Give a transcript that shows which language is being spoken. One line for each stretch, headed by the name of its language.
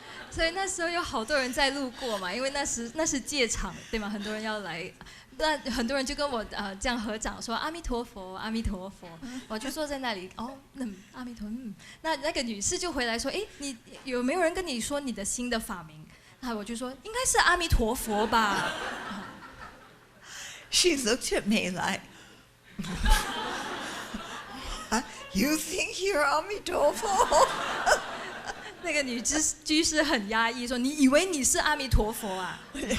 Chinese: 所以那时候有好多人在路过嘛，因为那是戒场，对吗？很多人要来。那很多人就跟我这样合掌说阿弥陀佛，阿弥陀佛。我就坐在那里，阿弥陀，那个女士就回来说，你有没有人跟你说你的新的法名？那我就说应该是阿弥陀佛吧。
English: She looked at me like, "You think you're 阿弥陀佛?"
Chinese: 那个女居士很压抑，说：“你以为你是阿弥陀佛啊？”